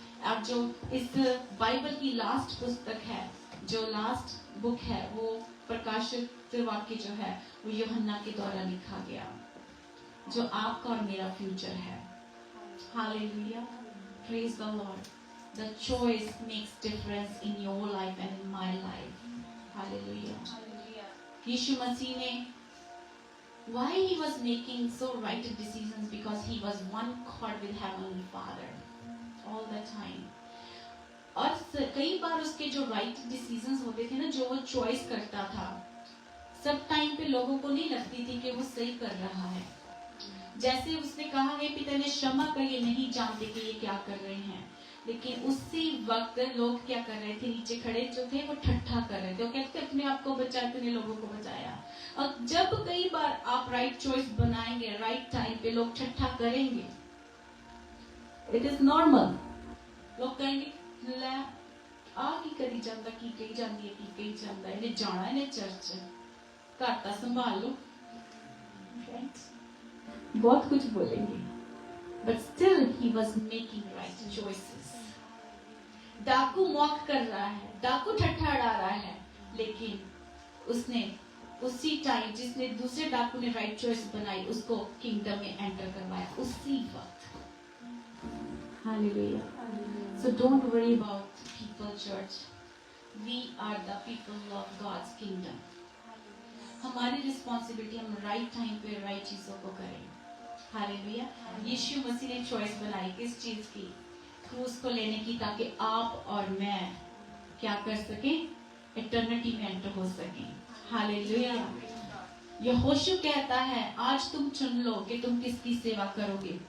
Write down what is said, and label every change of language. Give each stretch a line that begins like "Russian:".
Hindi: अब जो इस बाइबल की लास्ट पुस्तक है, जो लास्ट बुक है, वो प्रकाशित वाक्य जो है वो यूहन्ना के द्वारा लिखा गया, जो आपका और मेरा फ्यूचर है।
English: Hallelujah, praise the lord. The choice makes difference in your life and in my life.
Hindi: Hallelujah. यीशु मसीह ने,
English: why he was making so right decisions, because he was one God with Heavenly Father all the time।
Hindi: और कई बार उसके जो right decisions होते थे ना, जो वो चॉइस करता था, सब टाइम पे लोगों को नहीं लगती थी कि वो सही कर रहा है। जैसे उसने कहा है, पिता ने क्षमा कर, ये नहीं जानते कि ये क्या कर रहे हैं। लेकिन उसी वक्त लोग क्या कर रहे थे? नीचे खड़े जो थे वो ठट्ठा कर रहे थे। वो कहते अपने आप को बचाए, तूने लोगों को बचाया। और जब कई बार आप राइट चॉइस बनाएंगे, राइट टाइम पे लोग ठट्ठा करेंगे।
English: It is normal.
Hindi: लोग कहेंगे ले आ की करी जाता, की कही जाती है, की कही जाता है, इन्हें जाना है, इन्हें चर्च घर ता संभाल लो, बहुत कुछ बोलेंगे।
English: But still he was making right choices।
Hindi: डाकू मॉक कर रहा है, डाकू ठट्ठा उड़ा रहा है, लेकिन उसने उसी टाइम जिसने दूसरे डाकू ने राइट चॉइस बनाई, उसको किंगडम में एंटर करवाया उसी वक्त। Hallelujah.
English: So don't worry about people, church। We are the people of God's kingdom।
Hindi: हमारी रिस्पॉन्सिबिलिटी, हम राइट टाइम पे राइट चीजों को करें। हालेलुया। यीशु मसीह ने चॉइस बनाई किस चीज की? क्रूस को लेने की, ताकि आप और मैं क्या कर सकें? इटर्निटी में एंटर हो सकें। हालेलुया। यहोशू कहता है, आज तुम चुन लो कि तुम किसकी सेवा करोगे।